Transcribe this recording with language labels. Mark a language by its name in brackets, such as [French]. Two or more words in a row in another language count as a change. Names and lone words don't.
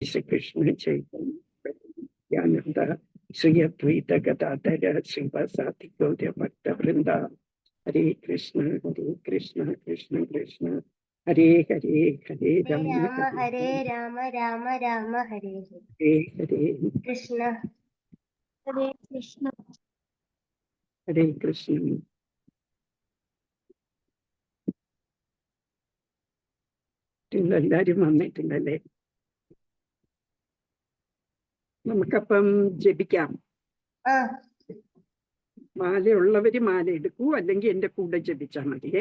[Sanskrit] Shri Krishna Chaitanya Nityananda Sri Advaita Gadadhara Srivasadi Gaura Bhakta Vrinda. हरे कृष्ण कृष्ण कृष्ण हरे हरे हरे राम हरे राम राम राम हरे हरे कृष्ण हरे कृष्ण हरे कृष्ण. [Malayalam] എല്ലാരും വന്നിട്ടുണ്ടല്ലേ? നമുക്കപ്പം ജപിക്കാം. മാലയുള്ളവര് മാല എടുക്കൂ, അല്ലെങ്കിൽ എന്റെ കൂടെ ജപിച്ചാൽ മതിയേ.